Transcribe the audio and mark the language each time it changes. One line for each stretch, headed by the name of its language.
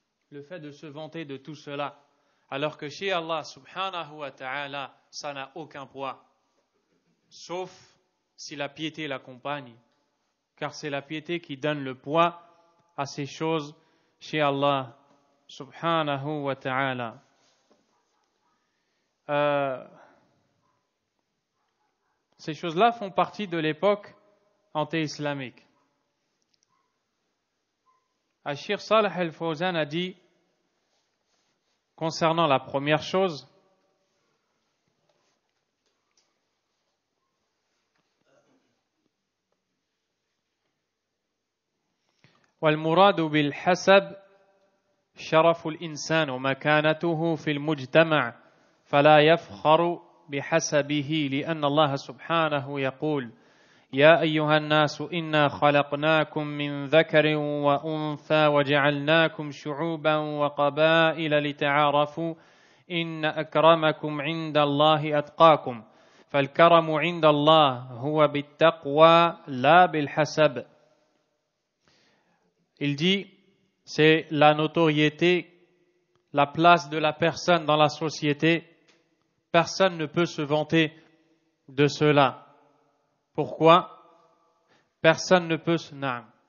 French: Le fait de se vanter de tout cela, alors que chez Allah subhanahu wa ta'ala, ça n'a aucun poids, sauf si la piété l'accompagne, car c'est la piété qui donne le poids à ces choses chez Allah subhanahu wa ta'ala. Ces choses-là font partie de l'époque anté-islamique. Cheikh Salih al-Fawzan a dit, concernant la première chose,
Arabic: والمراد بالحسب شرف الإنسان ومكانته في المجتمع فلا يفخر بحسبه لأن الله سبحانه يقول يا أيها الناس إنا خلقناكم من ذكر وأنثى وجعلناكم شعوبا وقبائل لتعارفوا إن أكرمكم عند الله أتقاكم فالكرم عند الله هو بالتقوى لا بالحسب.
French: Il dit, c'est la notoriété, la place de la personne dans la société. Personne ne peut se vanter de cela. Pourquoi? Personne ne peut se... Naam.